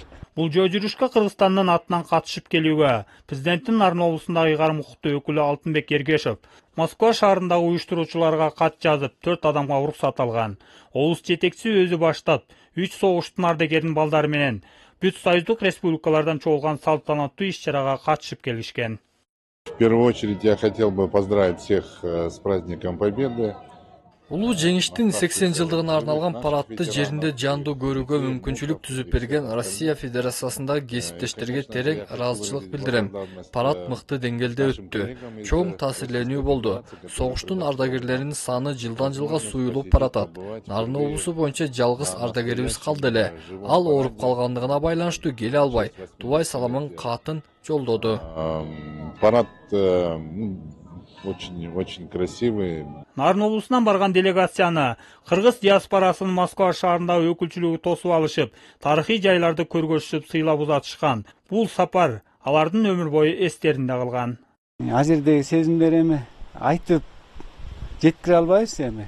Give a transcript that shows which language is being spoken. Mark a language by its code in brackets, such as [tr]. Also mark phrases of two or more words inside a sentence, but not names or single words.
[ky] Бул жөө жүрүшкө Кыргызстандын атынан катышып келүүгө президенттин Нарын облусундагы ыйгарым укуктуу өкүлү Алтынбек Эргешов Москва шаарындагы уюштуруучуларга кат жазып 4 адамга уруксат алган. Облус жетекчиси өзү баштап 3 согуштун ардагеринин балдары менен бүт союздук республикалардан чогулган салтанаттуу иш-чарага катышып келишкен. [ru] В первую очередь я хотел бы поздравить всех с праздником Победы. [ky] Улуу жеңиштин 80 жылдыгына арналган парадты жеринде жандуу көрүүгө мүмкүнчүлүк түзүп берген Россия Федерациясындагы кесиптештерге терең ыраазычылык билдирем. Парад мыкты деңгээлде өттү. Чоң таасирленүү болду. Согуштун ардагерлеринин саны жылдан жылга суюлуп баратат. Нарын облусу боюнча жалгыз ардагерибиз калды эле. Ал ооруп калгандыгына байланыштуу келе албай, Тубай саламын катын жолдоду. [ru] Парад очень красивый. [ky] Нарын облусунан барган делегацияны кыргыз диаспорасынын Москва шаарындагы өкүлчүлүгү тосуп алышып, тарыхый жайларды көргөзүп сыйлап узатышкан. Бул сапар алардын өмүр бою эстеринде калган. Азердеги сезимдер эми айтып жеткире албайбыз эми.